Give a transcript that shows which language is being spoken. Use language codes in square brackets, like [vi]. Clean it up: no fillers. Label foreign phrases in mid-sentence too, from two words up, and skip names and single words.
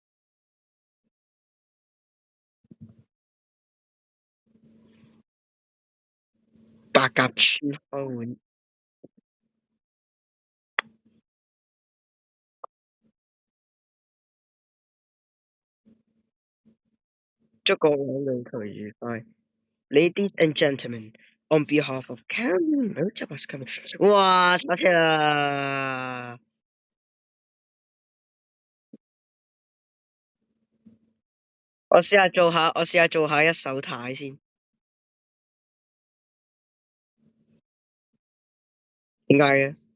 [yue] 白鴿村開會，祝各位旅途愉快。 [en] Ladies and gentlemen, on behalf of Karen Motorbus Company， [yue] 哇，上車啦！我試下做下一手軚先。點解嘅？